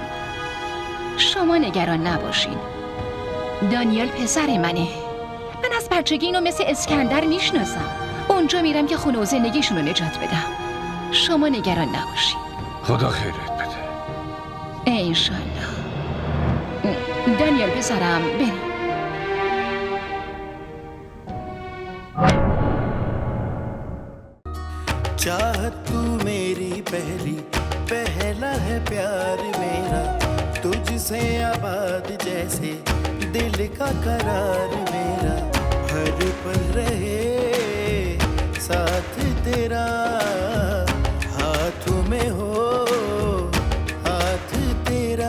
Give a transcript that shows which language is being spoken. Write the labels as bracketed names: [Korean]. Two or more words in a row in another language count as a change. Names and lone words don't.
[Persian] شما نگران نباشین. دانیال پسر منه. من از بچگی اینو مثل اسکندر میشناسم. اونجا میرم که خونه و زندگیشون رو نجات بدم. شما نگران نباشین. خدا خیرت بده. انشالله. دانیال پسرم بریم. [Hindi] चाहत तू मेरी पहला है प्यार मेरा, तुझसे आबाद जैसे दिल का करार मेरा, हर पल रहे साथ तेरा, हाथों में हो हाथ तेरा।